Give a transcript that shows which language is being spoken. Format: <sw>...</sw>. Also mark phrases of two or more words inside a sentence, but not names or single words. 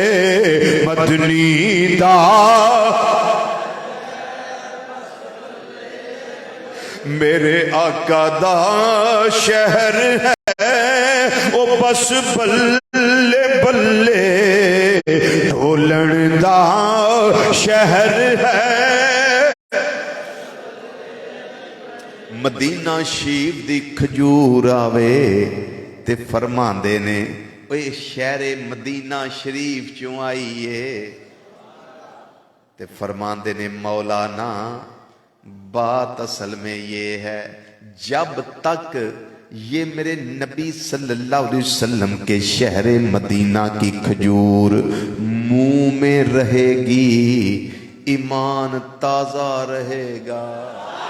<pa>مدنی دا میرے آقا دا شہر ہے وہ بس بلے بلے، ڈھولن دا شہر ہے. مدینہ شریف دی کھجور آوے تے فرماندے نے اوئے شہرے مدینہ شریف چوں آئی ہے, تے فرماندے نے مولانا</pa> <ur>بات اصل میں یہ ہے جب تک یہ میرے نبی</ur> <ar>صلی اللہ علیہ وسلم</ar> <ur>کے شہر مدینہ کی کھجور منہ میں رہے گی ایمان تازہ رہے گا.</ur>